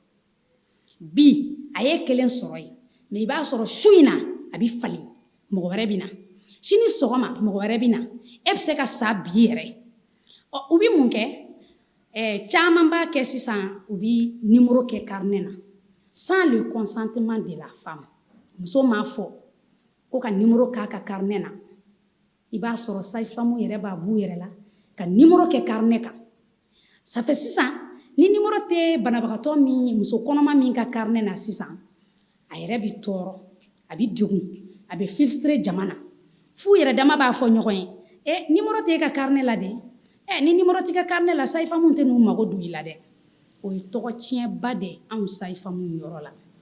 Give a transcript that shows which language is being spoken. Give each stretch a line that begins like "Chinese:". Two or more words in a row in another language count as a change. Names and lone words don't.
Bambara: bi a ye kelen sɔrɔ yen mais i b'a sɔrɔ su in na a bɛ falen mɔgɔ wɛrɛ bɛ na sini sɔgɔma mɔgɔ wɛrɛ bɛ na e bɛ se ka sa bi yɛrɛ u bɛ mun kɛ caman b'a kɛ sisan u bɛ numéro kɛ carnet na
French: sans le consentement de la femme
Bambara: muso m'a fɔ ko ka numéro k'a ka carnet na i b'a sɔrɔ sage-femme yɛrɛ b'a b'u yɛrɛ la ka numéro kɛ carnet kan
French: ça fait
Bambara: sisan ni numéro tɛ banabagatɔ min muso kɔnɔma min ka carnet na sisan a yɛrɛ bɛ tɔɔrɔ a bɛ degun a bɛ frustrer jama na f'u yɛrɛ dama b'a fɔ ɲɔgɔn ye numéro tɛ e ka carnet la dɛ ni numéro t'i ka carnet la sage-femme tɛ n'u mago don i la dɛ o ye tɔgɔ tiɲɛba de anw sage-femme yɔrɔ la